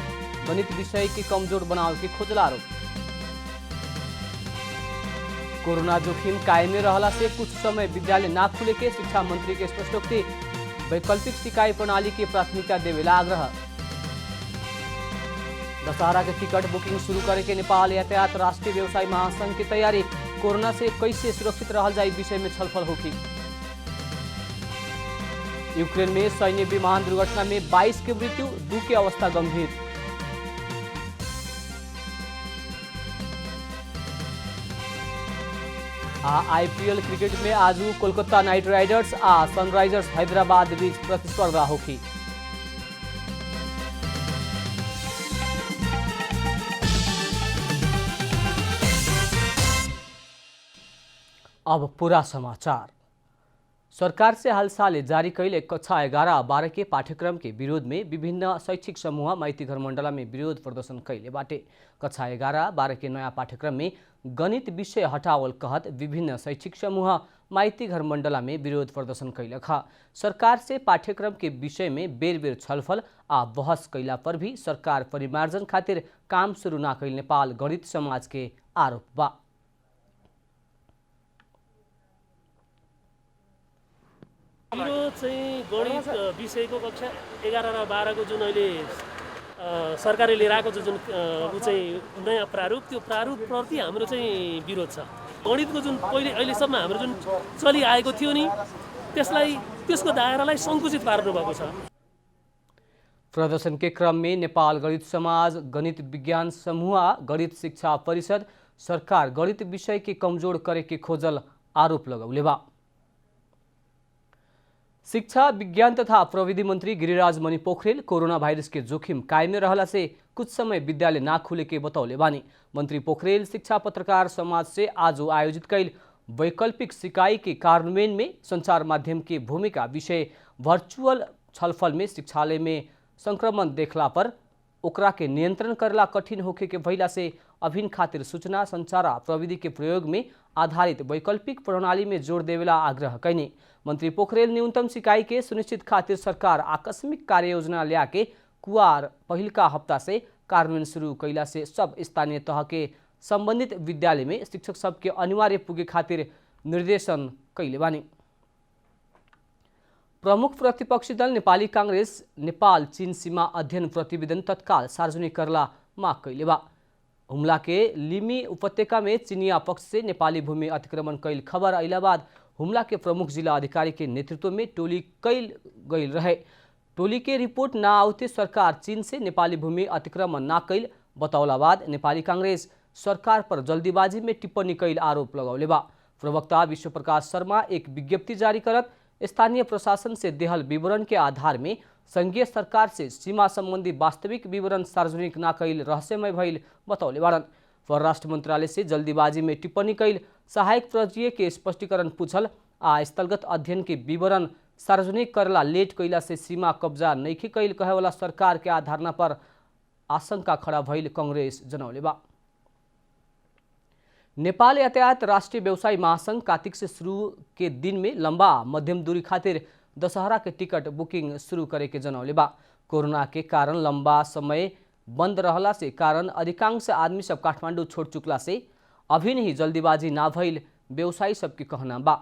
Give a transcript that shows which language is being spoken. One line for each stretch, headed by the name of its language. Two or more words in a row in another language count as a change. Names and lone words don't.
Bhojpuri: गणित विषय की कमजोर बनाव के खोजल आरोप। कोरोना जोखिम कायमे रहला से कुछ समय विद्यालय ना खुले के शिक्षा मंत्री के स्पष्टोक्ति। वैकल्पिक सिकाई प्रणाली की प्राथमिकता देवेला आग्रह। दशहरा के टिकट बुकिंग शुरू करे के नेपाल यातायात राष्ट्रीय व्यवसाय महासंघ की तैयारी। कोरोना से कैसे सुरक्षित रहल जाए विषय में छलफल होगी। यूक्रेन में सैन्य विमान दुर्घटना में 22 की मृत्यु, 2 की अवस्था गंभीर। आईपीएल क्रिकेट में आज कोलकाता नाइट राइडर्स आ सनराइजर्स हैदराबाद बीच प्रतिस्पर्धा होगी। अब पूरा समाचार। सरकार से हाल साले जारी कैले कक्षा 11-12 के पाठ्यक्रम के विरोध में विभिन्न शैक्षिक समूह माइतीघर मंडला में विरोध प्रदर्शन कैले बाटे। कक्षा 11-12 के नया पाठ्यक्रम में गणित विषय हटावल कहत विभिन्न शैक्षिक समूह माइतीघर मंडला में विरोध प्रदर्शन कैलक। सरकार से पाठ्यक्रम के विषय में बेर बेर छलफल आ बहस कैला पर भी सरकार परिमार्जन खातिर काम शुरू ना कैल नेपाल गणित समाज के आरोप बा।
Nepali: हाम्रो चाहिँ गणित विषयको कक्षा 11 र 12 को जुन अहिले सरकारले लिएर आएको जुन चाहिँ नयाँ प्रारूप, त्यो प्रारूपप्रति हाम्रो चाहिँ विरोध छ। गणितको जुन पहिले अहिलेसम्म हाम्रो जुन चलिआएको थियो नि त्यसको दायरालाई सङ्कुचित पार्नुभएको छ।
Bhojpuri: प्रदर्शन के क्रम में नेपाल गणित समाज, गणित विज्ञान समूह, गणित शिक्षा परिषद सरकार गणित विषय के कमजोर करे के खोजल आरोप लगौले बा। शिक्षा विज्ञान तथा प्रविधि मंत्री गिरिराज मणि पोखरेल कोरोना वायरस के जोखिम कायमे रहला से कुछ समय विद्यालय ना खुले के बतौले बानी। मंत्री पोखरेल शिक्षा पत्रकार समाज से आज आयोजित कैल वैकल्पिक सिकाई के कार्यान्वयन में संचार माध्यम की भूमिका विषय वर्चुअल छलफल में शिक्षालय में संक्रमण देखला पर ओकरा के नियंत्रण करला कठिन होखे के भइला से अभिन खातिर सूचना संचार प्रविधि के प्रयोग में आधारित वैकल्पिक प्रणाली में जोड़ देवेला आग्रह कैने। मंत्री पोखरेल न्यूनतम सिकाई के सुनिश्चित खातिर सरकार आकस्मिक कार्य योजना लिया के कुआर पहिलका हफ्ता से कार्यान्वयन शुरू कैला से सब स्थानीय तह के संबंधित विद्यालय में शिक्षक सबके अनिवार्य पुगे खातिर निर्देशन कैले बानी। प्रमुख प्रतिपक्षी दल नेपाली कांग्रेस नेपाल चीन सीमा अध्ययन प्रतिवेदन तत्काल सार्वजनिक करला माग कैले बा। हुमला के लिमी उपत्यका में चीनिया पक्ष से नेपाली भूमि अतिक्रमण कैल खबर अइला बाद हुमला के प्रमुख जिला अधिकारी के नेतृत्व में टोली कैल गईल रहे। टोली के रिपोर्ट ना आउते सरकार चीन से नेपाली भूमि अतिक्रमण ना कैल बतौला बाद नेपाली कांग्रेस सरकार पर जल्दीबाजी में टिप्पणी कैल आरोप लगौले बा। प्रवक्ता विश्व प्रकाश शर्मा एक विज्ञप्ति जारी करत स्थानीय प्रशासन से देहल विवरण के आधार में संघीय सरकार से सीमा संबंधी वास्तविक विवरण सार्वजनिक ना कैल रहस्यमय भइल बतौले बारन। परराष्ट्र मंत्रालय से जल्दीबाजी में टिप्पणी कैल सहायक प्रजीय के स्पष्टीकरण पूछल आ स्थलगत अध्ययन के विवरण सार्वजनिक करला लेट कैला से सीमा कब्जा नइखे कैल कहेवाला सरकार के आधारणा पर आशंका खड़ा भइल कांग्रेस जनौले बा। नेपाल यातायात राष्ट्रीय व्यवसाय महासंघ कार्तिक से शुरू के दिन में लंबा मध्यम दूरी खातिर दशहरा के टिकट बुकिंग शुरू करे के जनौले बा। कोरोना के कारण लंबा समय बंद रहला से कारण अधिकांश आदमी सब काठमांडू छोड़ चुकला से अभी नहीं जल्दीबाजी ना भइल व्यवसायी सबके कहना बा।